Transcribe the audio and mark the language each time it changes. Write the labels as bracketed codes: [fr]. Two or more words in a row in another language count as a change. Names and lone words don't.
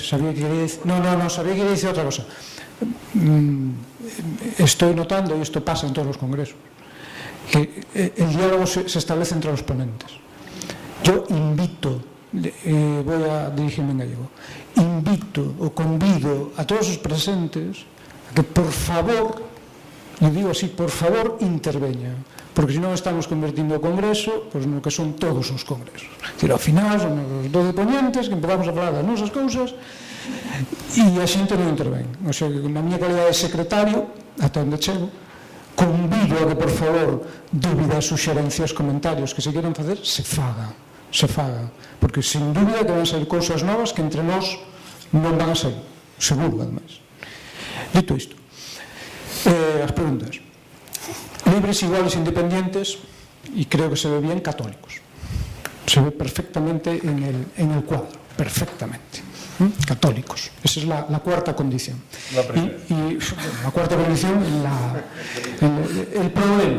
[es] Sabía que quería decir otra cosa. Estoy notando, y esto pasa en todos los congresos, que el diálogo se establece entre los ponentes. Yo invito, voy a dirigirme en gallego, invito o convido a todos los presentes a que por favor, le digo así, por favor [gl] interveñan, porque si non estamos convertindo o congreso pues no que son todos os congresos. Es decir, ao final son os 12 ponentes que empezamos a falar das nosas cousas e a xente non intervén. O sea, que na miña calidad de secretario, ata onde chego, convido a que, por favor, dúbidas, suxerencias, comentarios que se quieran facer, se fagan, porque sin dúbida que van a ser cousas novas que entre nós non van a ser, seguro, ademais. Dito isto, as preguntas. [es] Libres, iguales, independientes, y creo que se ve bien, católicos. Se ve perfectamente en el cuadro, perfectamente. Católicos. Esa es la cuarta condición. Y la cuarta condición, el problema.